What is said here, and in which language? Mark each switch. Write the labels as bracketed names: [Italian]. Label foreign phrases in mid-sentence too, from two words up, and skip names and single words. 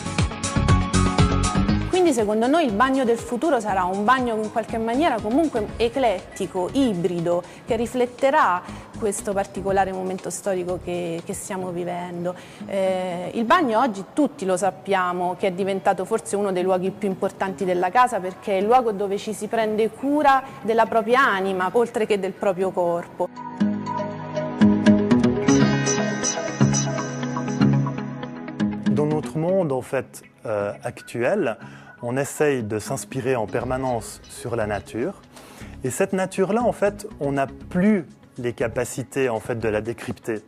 [Italian] Quindi secondo noi il bagno del futuro sarà un bagno in qualche maniera comunque eclettico, ibrido, che rifletterà questo particolare momento storico che stiamo vivendo. Il bagno oggi tutti lo sappiamo che è diventato forse uno dei luoghi più importanti della casa perché è il luogo dove ci si prende cura della propria anima oltre che del proprio corpo. [French] Dans notre monde en fait actuel, on essaye de s'inspirer en permanence sur la nature. Et cette nature-là, en fait, on n'a plus les capacités en fait, de la décrypter.